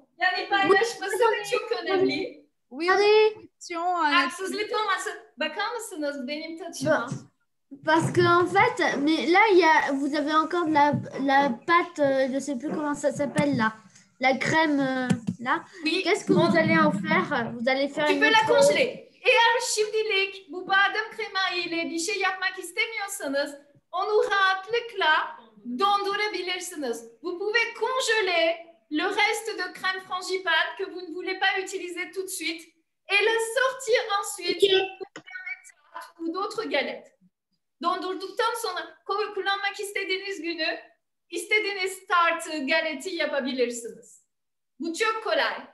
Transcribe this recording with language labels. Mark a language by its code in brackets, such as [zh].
[tr] Yani paylaşması da çok önemli. [fr] Oui, [tr] haksızlık olmasın. Bakar mısınız benim taçıma? [fr] Parce que en fait, mais là, vous avez encore la pâte, je ne sais plus comment ça s'appelle là, la crème là. Oui. Qu'est-ce que vous allez en faire? Vous allez faire Tu peux la congeler. [tr] Eğer şimdilik bu badem krema ile bir şey yapmak istemiyorsanız onu rahatlıkla dondurabilirsiniz. [fr] Vous pouvez congeler le reste de crème frangipane que vous ne voulez pas utiliser tout de suite et la sortir ensuite pour faire des tartes ou d'autres galettes. [tr] Dondurduktan sonra kullanmak istediğiniz günü istediğiniz tartı, galeti yapabilirsiniz. Bu çok kolay.